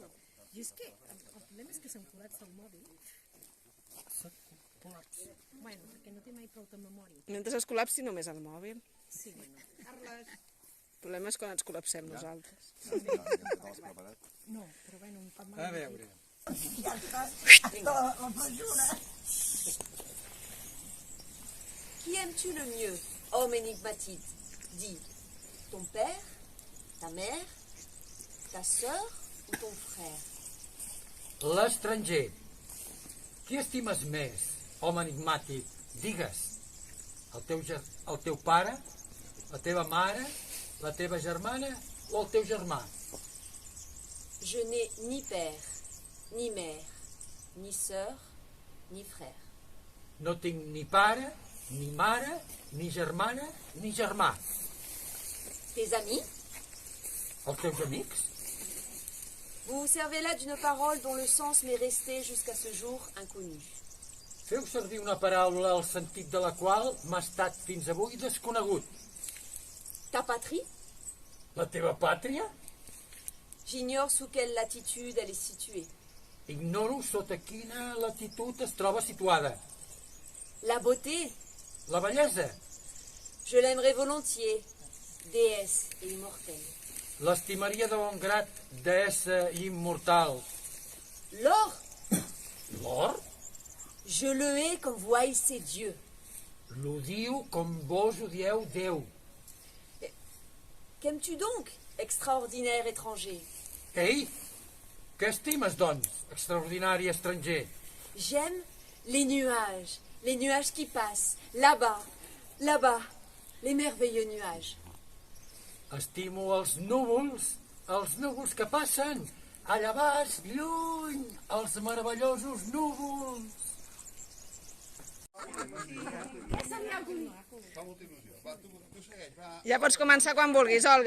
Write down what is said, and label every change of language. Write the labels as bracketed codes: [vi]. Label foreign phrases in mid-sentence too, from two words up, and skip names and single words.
[ca] I és que el problema és que són colats del mòbil. Bueno, perquè no té mai prou de memòria. Mentre es col·lapsi només el mòbil. Sí, bueno. El problema és quan ens col·lapsem nosaltres. No, però bueno, un cop A veure. Ja està, la presura. [fr] Qui aimes-tu le mieux, homme énigmatique? Dis, ton père, ta mère, ta sœur ou ton frère? [ca] L'estranger. Qui estimes més, home enigmàtic? Digues. El teu pare, la teva mare, la teva germana o el teu germà? [fr] Je n'ai ni père, ni mère, ni sœur, ni frère. [ca] No tinc ni pare, ni mare, ni germana, ni germà. [fr] Tes amis? [ca] Els teus amics? [fr] Vous vous servez là d'une parole dont le sens m'est resté jusqu'à ce jour inconnu. [ca] Feu servir una paraula el sentit de la qual m'ha estat fins avui desconegut. [fr] Ta patrie? [ca] La teva pàtria? [fr] J'ignore sous quelle latitude elle est située. [ca] Ignoro sota quina latitud es troba situada. [fr] La beauté? [ca] La bellesa? [fr] Je l'aimerais volontiers, déesse et immortelle. [ca] L'estimaria de bon grat, deessa immortal. [fr] L'or? [ca] L'or? [fr] Je le hais comme vous haïssez Dieu. [ca] L'odiu com vos odieu Déu. [fr] Qu'aimes-tu donc, extraordinaire étranger? [ca] Ei, què estimes, doncs, extraordinari estranger? [fr] J'aime les nuages qui passent, là-bas, là-bas, les merveilleux nuages. [ca] Estimo els núvols que passen, allà baix, lluny, els meravellosos núvols. Ja pots començar quan vulguis, Olga.